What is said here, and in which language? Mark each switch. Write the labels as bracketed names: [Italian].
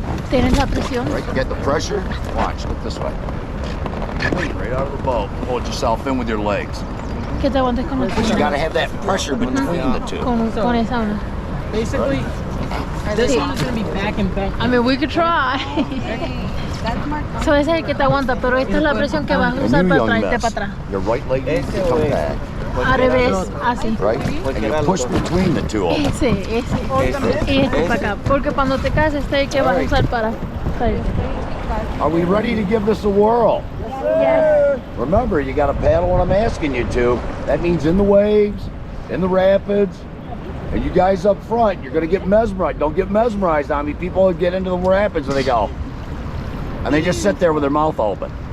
[Spanish] ¿Tienes la presión? [English] Right, you got the pressure. Watch, look this way. Right out of the boat. Hold yourself in with your legs. [Spanish] Que te aguantes con [English] But you got to have that pressure between the two. [Spanish] Con esa una. [English] Basically, this one is going to be back and back. I mean, we could try. [Spanish] So ese es el que te aguanta, pero esta es la presión que vas a usar para traerte para atrás. [English] Your right leg needs to come back. [Spanish] Al revés, así. [English] Right? And you push between the two of them. [Spanish] Ese. Y este para acá. Porque cuando te caes, este es el que vas a usar para salir. [English] Are we ready to give this a whirl? Yes. Remember, you got to paddle when I'm asking you to. That means in the waves, in the rapids. And you guys up front, you're going to get mesmerized. Don't get mesmerized on me. People get into the rapids and they go. And they just sit there with their mouth open.